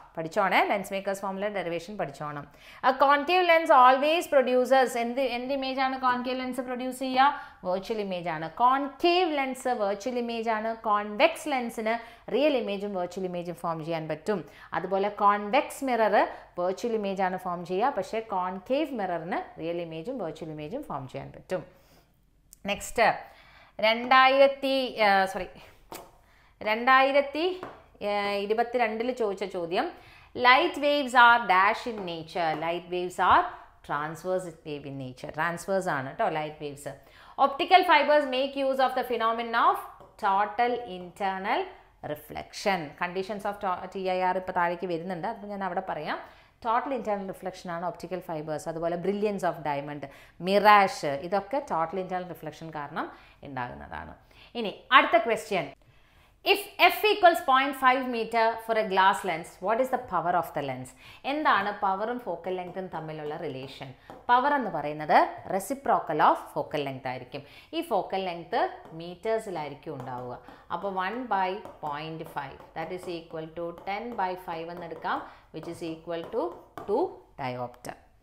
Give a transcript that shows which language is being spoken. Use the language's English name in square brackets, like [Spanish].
[Malayalam] പഠിച്ചോണേ, [English] lensmaker's formula derivation [Malayalam] പഠിച്ചോണം. [English] A concave lens always produces [Malayalam] എന്ത് image ആണ് concave lens produce ചെയ്യുക? Virtual image ആണ്. Concave lens virtual image ആണ്. Convex ലെൻസിന് real ഇമേജും virtual ഇമേജും form ചെയ്യാൻ പറ്റും. അതുപോലെ കോൺവെക്സ് മിറർ വെർച്വൽ ഇമേജ് ആണ് ഫോം ചെയ്യുക, പക്ഷേ കോൺകേവ് മിററിന് റിയൽ ഇമേജും വെർച്വൽ ഇമേജും ഫോം ചെയ്യാൻ പറ്റും. [English] next, [Malayalam] 2022 ചോദിച്ച ചോദ്യം, [English] Light waves are dash in nature. Light waves are transverse wave in nature. Transverse [Malayalam] ആണ് കേട്ടോ [English] Light waves. Optical fibres make use of the phenomenon of total internal reflection. [Malayalam] Conditions of TIR ഇപ്പോൾ താഴേക്ക് വരുന്നുണ്ട്, അപ്പോൾ ഞാൻ അവിടെ പറയാം. ടോട്ടൽ ഇൻറ്റേർണൽ റിഫ്ലക്ഷൻ ആണ് ഒപ്റ്റിക്കൽ ഫൈബേഴ്സ്. അതുപോലെ ബ്രില്യൻസ് ഓഫ് ഡയമണ്ട്, മിറാഷ്, ഇതൊക്കെ ടോട്ടൽ ഇൻറ്റേർണൽ റിഫ്ലക്ഷൻ കാരണം ഉണ്ടാകുന്നതാണ്. ഇനി അടുത്ത question, [English] If f = 0.5 meter for a glass lens, what is the power of the lens? [Malayalam] എന്താണ് പവറും ഫോക്കൽ ലെങ്ത്തും തമ്മിലുള്ള റിലേഷൻ? പവർ എന്ന് പറയുന്നത് റെസിപ്രോക്കൽ ഓഫ് ഫോക്കൽ ലെങ്ത് ആയിരിക്കും. ഈ ഫോക്കൽ ലെങ്ത് മീറ്റേഴ്സിലായിരിക്കും ഉണ്ടാവുക. [English] അപ്പോൾ 1/0.5 that is equal to 10/5 എന്നെടുക്കാം, which is equal to 2 diopter.